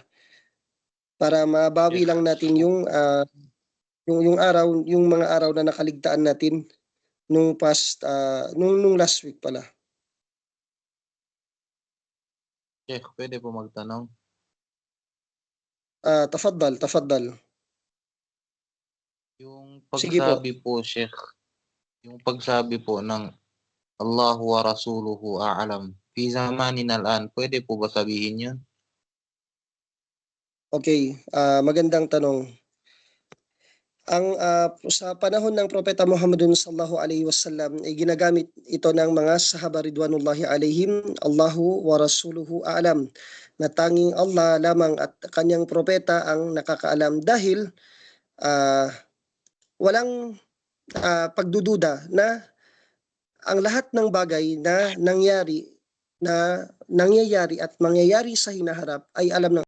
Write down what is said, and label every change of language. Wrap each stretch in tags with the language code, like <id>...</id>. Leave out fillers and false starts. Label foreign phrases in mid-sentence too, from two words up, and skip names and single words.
<tl>Para mabawi lang natin yung araw, yung mga araw na nakaligtaan natin nung</tl> <en>last week</en> <tl>pala. Sheikh, pwede po magtanong? Tafaddal. Yung Sige po. pagsabi po, Sheikh, yung pagsabi po ng</tl> <ar>الله ورسوله أعلم في زمان الآن.</ar> <tl>Pwede po ba sabihin yun? Okay, magandang tanong. Sa panahon ng Propeta Muhammadun</tl> <ar>صلى الله عليه وسلم</ar> <tl>ay ginagamit ito ng mga sahaba</tl> <ar>رضوان الله عليهم، الله ورسوله أعلم,</ar> <tl>na tanging Allah lamang at kanyang propeta ang nakakaalam dahil walang pagdududa na ang lahat ng bagay na nangyayari at mangyayari sa hinaharap ay alam ng</tl>